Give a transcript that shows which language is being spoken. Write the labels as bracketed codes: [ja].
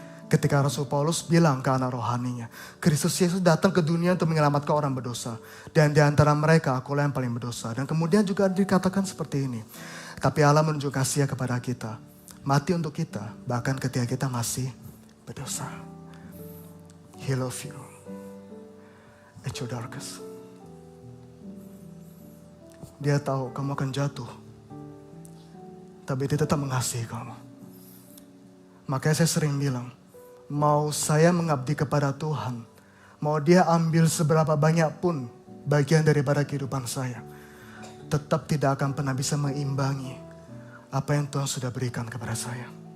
[id] Ketika Rasul Paulus bilang ke anak rohaninya, Kristus Yesus datang ke dunia untuk menyelamatkan orang berdosa. Dan di antara mereka akulah yang paling berdosa. Dan kemudian juga dikatakan seperti ini. Tapi Allah menunjuk kasih kepada kita. Mati untuk kita, bahkan ketika kita masih berdosa. [en] He love you at your darkest. [id] Dia tahu kamu akan jatuh. Tapi dia tetap mengasihi kamu. Makanya saya sering bilang, mau saya mengabdi kepada Tuhan, mau dia ambil seberapa banyak pun bagian daripada kehidupan saya, tetap tidak akan pernah bisa mengimbangi apa yang Tuhan sudah berikan kepada saya.